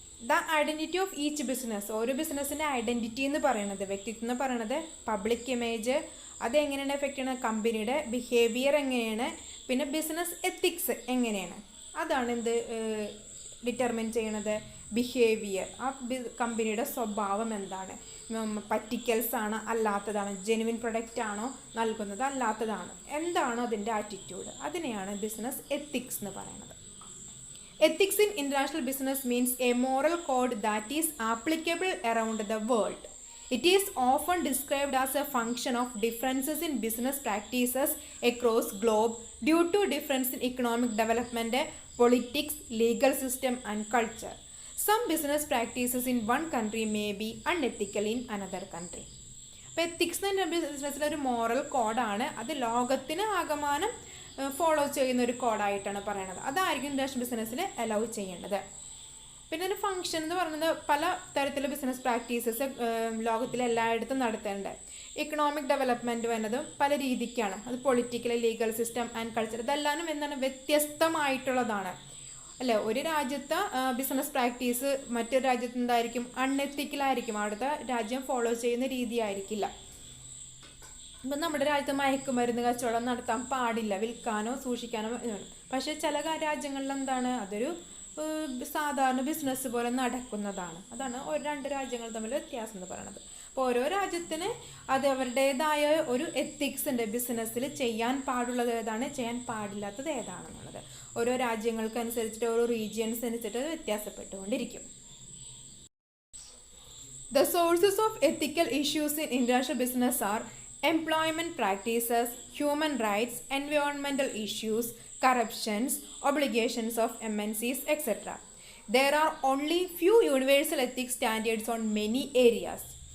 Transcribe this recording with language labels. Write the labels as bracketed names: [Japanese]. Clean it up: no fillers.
[English] the identity of each business, [Malayalam] ഓരോ ബിസിനസ്സിൻ്റെ identity എന്ന് പറയുന്നത്, വ്യക്തിത്വം എന്ന് പറയുന്നത്, പബ്ലിക് ഇമേജ് അതെങ്ങനെയാണ് എഫക്റ്റ് ചെയ്യുന്നത്, കമ്പനിയുടെ ബിഹേവിയർ എങ്ങനെയാണ്, പിന്നെ ബിസിനസ് എത്തിക്സ് എങ്ങനെയാണ്, അതാണ് ഡിറ്റർമിൻ ചെയ്യണത് ബിഹേവിയർ. ആ കമ്പനിയുടെ സ്വഭാവം എന്താണ്, പറ്റിക്കൽസ് ആണ് അല്ലാത്തതാണ്, ജെനുവിൻ പ്രൊഡക്റ്റ് ആണോ നൽകുന്നത് അല്ലാത്തതാണ്, എന്താണ് അതിൻ്റെ ആറ്റിറ്റ്യൂഡ്, അതിനെയാണ് ബിസിനസ് എത്തിക്സ് എന്ന് പറയുന്നത്. [English] Ethics in international business means a moral code that is applicable around the world. It is often described as a function of differences in business practices across globe due to difference in economic development, politics, legal system and culture. Some business practices in one country may be unethical in another country. [Malayalam] അപ്പോൾ ethics എന്ന് പറഞ്ഞാൽ ബിസിനസ്സിലൊരു moral കോഡാണ്. അത് ലോകത്തിന് ആകമാനം follow ചെയ്യുന്ന ഒരു കോഡായിട്ടാണ് പറയുന്നത്. അതായിരിക്കും ഇന്റർനാഷണൽ ബിസിനസ്സിൽ അലൗ ചെയ്യേണ്ടത്. പിന്നെ ഒരു ഫംഗ്ഷൻ എന്ന് പറയുന്നത് പല തരത്തിലുള്ള ബിസിനസ് പ്രാക്ടീസസ് ലോകത്തിൽ എല്ലായിടത്തും നടത്തേണ്ടത്. ഇക്കണോമിക് ഡെവലപ്മെൻറ്റ് വരുന്നതും പല രീതിക്കാണ്. അത് political, legal system and culture, ഇതെല്ലാനും എന്താണ് വ്യത്യസ്തമായിട്ടുള്ളതാണ്, അല്ലേ. ഒരു രാജ്യത്തെ ബിസിനസ് പ്രാക്ടീസ് മറ്റൊരു രാജ്യത്ത് എന്തായിരിക്കും, അൺഎത്തിക്കലായിരിക്കും, അവിടുത്തെ രാജ്യം ഫോളോ ചെയ്യുന്ന രീതി ആയിരിക്കില്ല. ഇപ്പം നമ്മുടെ രാജ്യത്ത് മയക്കുമരുന്ന് കച്ചവടം നടത്താൻ പാടില്ല, വിൽക്കാനോ സൂക്ഷിക്കാനോ. പക്ഷേ ചില രാജ്യങ്ങളിൽ എന്താണ്, അതൊരു സാധാരണ ബിസിനസ് പോലെ നടക്കുന്നതാണ്. അതാണ് രണ്ട് രാജ്യങ്ങൾ തമ്മിൽ വ്യത്യാസം എന്ന് പറയുന്നത്. അപ്പോൾ ഓരോ രാജ്യത്തിന് അത് അവരുടേതായ ഒരു എത്തിക്സ് ഉണ്ട്. ബിസിനസ്സിൽ ചെയ്യാൻ പാടുള്ളത് ഏതാണ്, ചെയ്യാൻ പാടില്ലാത്തത് ഏതാണെന്നുള്ളത് ഓരോ രാജ്യങ്ങൾക്ക് അനുസരിച്ചിട്ട്, ഓരോ റീജിയൻസ് അനുസരിച്ചിട്ട് വ്യത്യാസപ്പെട്ടുകൊണ്ടിരിക്കും. [English] The sources of ethical issues in international business are employment practices, human rights, environmental issues, corruptions, obligations of MNCs, etc. There are only few universal ethics standards on many areas.